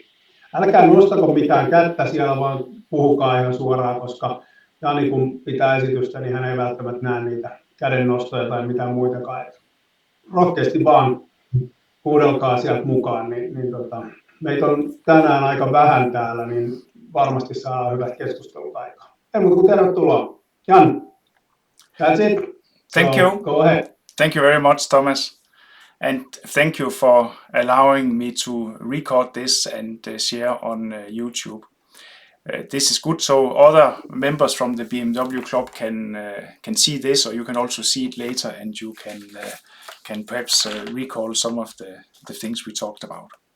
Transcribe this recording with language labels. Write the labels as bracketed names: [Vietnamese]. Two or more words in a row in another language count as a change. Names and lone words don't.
[Finnish] Älkää nostako mitään kättä siellä, vaan puhukaa ihan suoraan, koska Jani kun pitää esitystä, niin hän ei välttämättä näe niitä kädennostoja tai mitään muitakaan. Rohkeasti vaan huudelkaa sieltä mukaan, niin meitä on tänään aika vähän täällä, niin varmasti saadaan hyvät keskustelut aikaan. Ei muuta kuin tervetuloa. Jan, [English] that's it. Thank so, you. Go ahead. Thank you very much, Thomas. And thank you for allowing me to record this and share on YouTube. This is good, so other members from the BMW Club can see this, or you can also see it later, and you can perhaps recall some of the things we talked about.